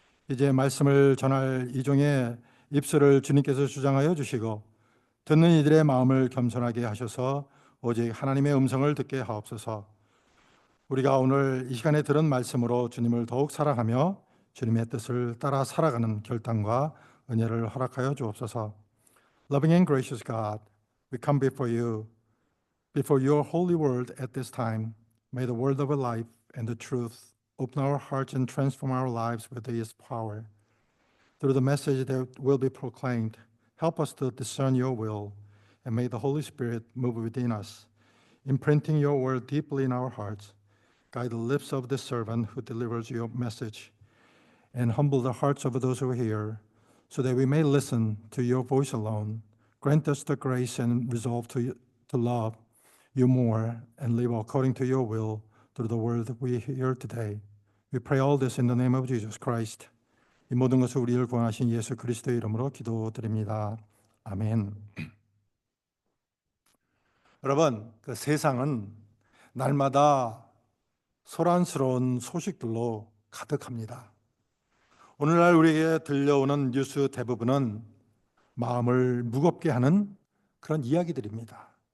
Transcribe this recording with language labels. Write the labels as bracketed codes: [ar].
[ko] 이제 말씀을 전할 이종의 입술을 주님께서 주장하여 주시고 듣는 이들의 마음을 겸손하게 하셔서 오직 하나님의 음성을 듣게 하옵소서. 우리가 오늘 이 시간에 들은 말씀으로 주님을 더욱 사랑하며 주님의 뜻을 따라 살아가는 결단과 은혜를 허락하여 주옵소서. [en] Loving and gracious God, we come before your holy word at this time. May the word of life and the truth open our hearts and transform our lives with its power. Through the message that will be proclaimed, help us to discern your will, and may the Holy Spirit move within us, imprinting your word deeply in our hearts. Guide the lips of the servant who delivers your message, and humble the hearts of those who hear, so that we may listen to your voice alone. Grant us the grace and resolve to love you more and live according to your will through the word that we hear today. We pray all this in the name of Jesus Christ. [ko] 이 모든 것을 우리를 구원하신 예수 그리스도의 이름으로 기도드립니다. 아멘. 여러분, 그 세상은 날마다 소란스러운 소식들로 가득합니다. 오늘날 우리에게 들려오는 뉴스 대부분은 마음을 무겁게 하는 그런 이야기들입니다.